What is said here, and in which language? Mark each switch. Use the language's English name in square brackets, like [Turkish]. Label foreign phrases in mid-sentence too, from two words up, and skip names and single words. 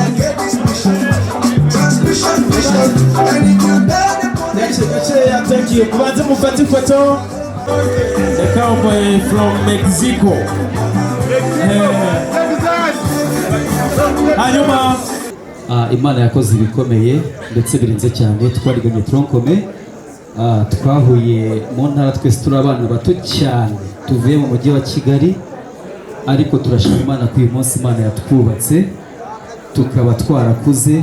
[English] Thank you. [Kinyarwanda] Mubanze mufate ifoto. [English] The cowboy from Mexico. [Kinyarwanda] Hanyuma Imana yakoze ibikomeye ndetse birenze cyane. Twariganye tronkome, twahuye mu ntara, twese turi abana bato cyane, tuvuye mu mujyi wa Kigali, ariko turashima Imana ko uyu munsi Imana yatwubatse tukaba twarakuze.